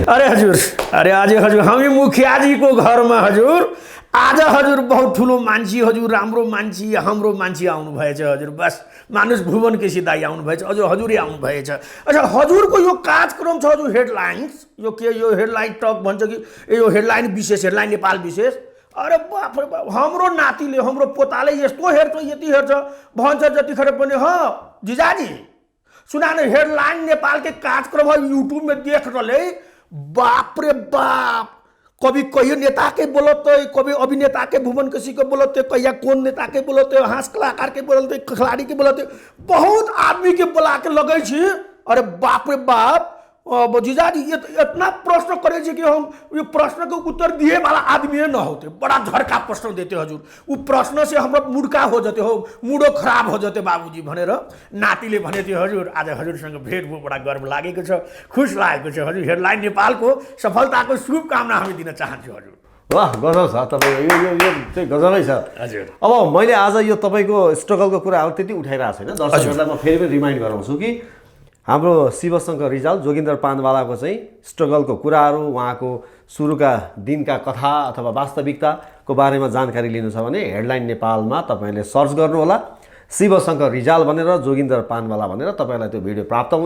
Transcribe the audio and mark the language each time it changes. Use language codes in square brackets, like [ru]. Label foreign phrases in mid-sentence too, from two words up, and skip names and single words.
[ne] अरे आज हजुर हामी मुखियाजीको घरमा हजुर आज हजुर बहुत ठुलो मान्छे, हजुर राम्रो मान्छे, हाम्रो मान्छे आउनुभएछ हजुर। बस मानुष भुवन केसी दाई आउनुभएछ, हजुरै आउनुभएछ। अच्छा, हजुरको यो कार्यक्रम छ हजुर, हेडलाइन्स यो के, यो हेडलाइन टक भन्छ कि यो हेडलाइन विशेष, हेडलाइन नेपाल विशेष। अरे बाप रे बाप, हाम्रो नातिले, हाम्रो पोताले यस्तो हेर्छ, यति हेर्छ भन्छ जतिखेर पनि [hi] ह जिजाजी सुना न हेडलाइन नेपाल के कार्यक्रम है यूट्यूब में देख रहे, बाप रे बाप, कभी कहीं नेता के बोलते, कभी अभिनेता के भुवन किसी के बोलते, कहीं कौन नेता के बोलते, हाँस कलाकार के बोलते, खिलाड़ी के बोलते, बहुत आदमी के बुला के लगे छी। अरे बाप रे बाप, जीजाजी ये इतना प्रश्न करे कि हम ये प्रश्न के उत्तर दिए वाला आदमी न होते, बड़ा झड़का प्रश्न देते हजुर। वो प्रश्न से हमरा मुड़का हो जाते हो, मूडो खराब हो जाते बाबूजी [ne] भनेर नातीले भने थियो हजुर। आज हजुरसँग भेट भयो, बडा गर्व लागेको छ, खुश लागेको छ हजुर। हेडलाइन नेपालको सफलताको शुभकामना हामी दिन चाहन्छु हजुर। वाह, गजब छ तपाईँको, यो चाहिँ गजबै छ हजुर। अब मैले आज यो तपाईँको स्ट्रगलको कुराहरू त्यति उठाइरहेको छैन, दर्शकहरूलाई म फेरि पनि रिमाइन्ड गराउँछु कि हाम्रो शिवशङ्कर रिजाल जोगिन्दर पानवालाको चाहिँ स्ट्रगलको कुराहरू, उहाँको सुरुका दिनका कथा अथवा वास्तविकताको बारेमा जानकारी लिनु छ भने हेडलाइन नेपालमा तपाईँले सर्च गर्नुहोला, शिवशङ्कर रिजाल भनेर, जोगिन्दर पानवाला भनेर तपाईँलाई त्यो भिडियो प्राप्त हुन्छ।